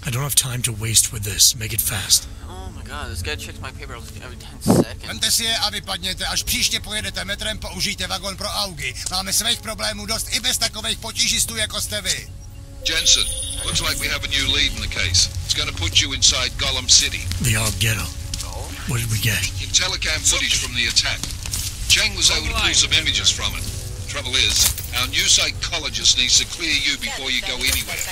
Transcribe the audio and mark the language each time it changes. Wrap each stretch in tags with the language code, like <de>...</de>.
<en>I don't have time to waste with this. Make it fast. Oh my god, this guy checks my paper every 10 seconds.</en> <cs>Vemte si je a vypadněte. Až příště pojedete metrem, použijte vagon pro augy. Máme svých problémů dost i bez takových potížistů, jako jste vy.</cs> <en>Jensen, looks like we have a new lead in the case. It's going to put you inside Gollum City. The Og Ghetto. What did we get? Telecam footage from the attack. Chang was able to pull some images from it. Trouble is, our new psychologist needs to clear you before you go anywhere.</en>